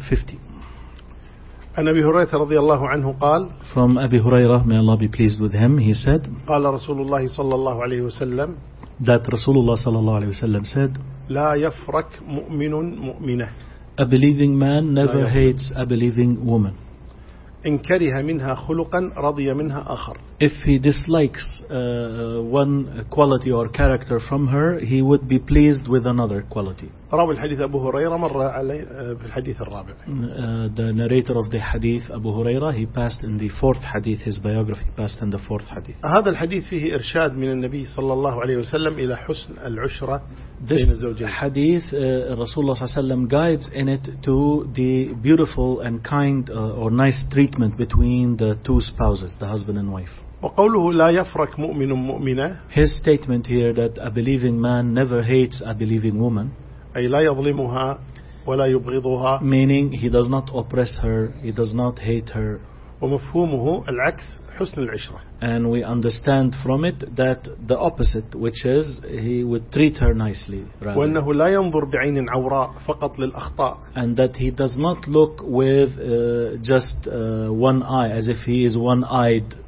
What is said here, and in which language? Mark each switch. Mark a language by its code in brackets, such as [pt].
[ar] 50 عن أبي هريرة رضي الله عنه قال [en] from أبي هريرة may Allah be pleased with him he said [ar] قال رسول الله صلى الله عليه وسلم [en] that [ar] رسول الله صلى الله عليه وسلم [en] said [ar] لا يفرك مؤمن مؤمنة [en] a believing man never hates a believing woman [ar] إن كره منها خلقا رضي منها آخر. [en] If he dislikes one quality or character from her, he would be pleased with another quality. [ar] روى الحديث أبو هريرة مرة علي في الحديث الرابع. [en] The narrator of the hadith Abu Huraira he passed in the fourth hadith his biography passed in the fourth hadith. [ar] هذا الحديث فيه إرشاد من النبي صلى الله عليه وسلم إلى حسن العشرة بين الزوجين. [en] This hadith [ar] الرسول صلى الله عليه وسلم [en] guides in it to the beautiful and kind or nice treatment between the two spouses, the husband and wife. [ar] وقوله لا يفرك مؤمن مؤمنة. [en] His statement here that a believing man never hates a believing woman. [ar] أي لا يظلمها ولا يبغضها. [en] Meaning he does not oppress her, he does not hate her. [ar] ومفهومه العكس حسن العشرة. [en] And we understand from it that the opposite, which is he would treat her nicely. Rather. [ar] وأنه لا ينظر بعين عوراء فقط للأخطاء. [en] And that he does not look with just one eye, as if he is one-eyed.